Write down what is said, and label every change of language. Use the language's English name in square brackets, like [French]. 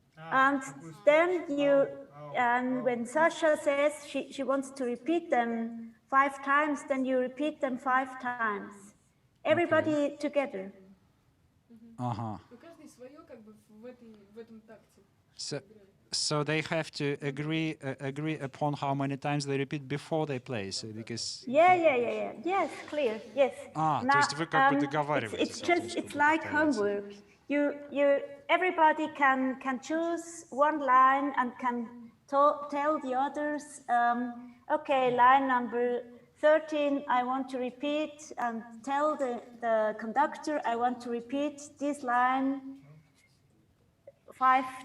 [English] And then when Sasha says she wants to repeat them 5 times, then you repeat them 5 times. Everybody together. So they have to agree upon how many times they repeat before they play, so because... Yeah. Yes, clear, yes. [Russian] То есть вы как бы договариваетесь. [English] It's like homework. Everybody can choose one line and can tell the others, okay, line number 13, I want to repeat, and tell the conductor, I want to repeat this line 5 times.